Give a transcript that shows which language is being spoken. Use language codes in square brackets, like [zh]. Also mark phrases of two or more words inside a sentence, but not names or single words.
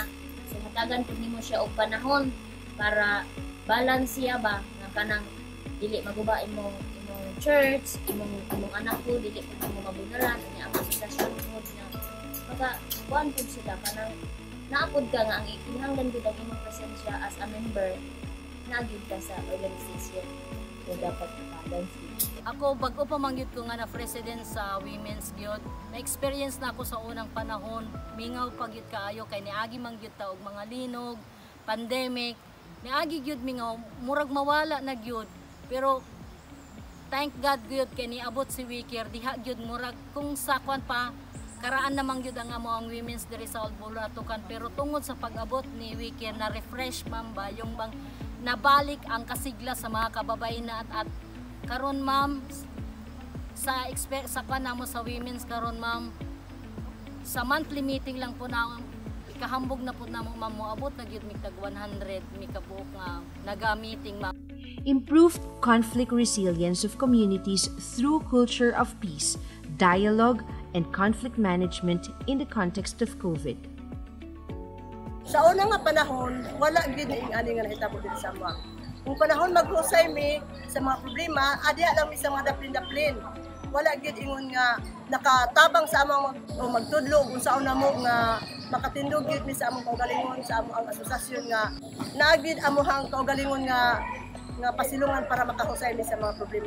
[ceb] So matagan pud nimo siya og panahon para balance siya ba nga kanang dili maguba imong church, imong anak ko dili ko mo mabunaran niya ang asosasyon pud nga maka kuan pud sila kanang naapod ka nga ang kinahanglan gid ang imong presensya [en] as a member [ceb] nagid ka sa organization. So dapat balance. Ako bago pa mangyud ko nga na president sa Women's Youth, na-experience na ako sa unang panahon, mingaw pagyud kaayo kay niagi mangyud ta og mga linog, pandemic, niagi gyud mingaw murag mawala na gyud. Pero thank God gyud kay niabot si WECARE diha gyud murag kung sa kwan pa karaan namang gyud ang amo ang women's diri sa Bulatukan, pero tungod sa pag-abot ni WECARE na refresh ma'am ba yung bang nabalik ang kasigla sa mga kababayan na at karon ma'am sa kwan namo sa women's karon ma'am sa [en] monthly meeting [ceb] lang po na kahambog na po namo ma'am moabot na gyud mig tag 100 mi kabuok nga naga-meeting ma'am. [en] Improved conflict resilience of communities through culture of peace, dialogue, and conflict management in the context of COVID. [ceb] Sa una nga panahon, wala gid ing ani nga nahitabo dito sa mga. Kung panahon maghusay mi sa mga problema, adya lang mi sa mga daplin-daplin. Wala gid ingon nga nakatabang sa among magtudlo kung sa una mo nga makatindog gid mi sa among kaugalingon sa among asosasyon nga naagid amuhang kaugalingon nga pasilungan para makahusay mi sa mga problema.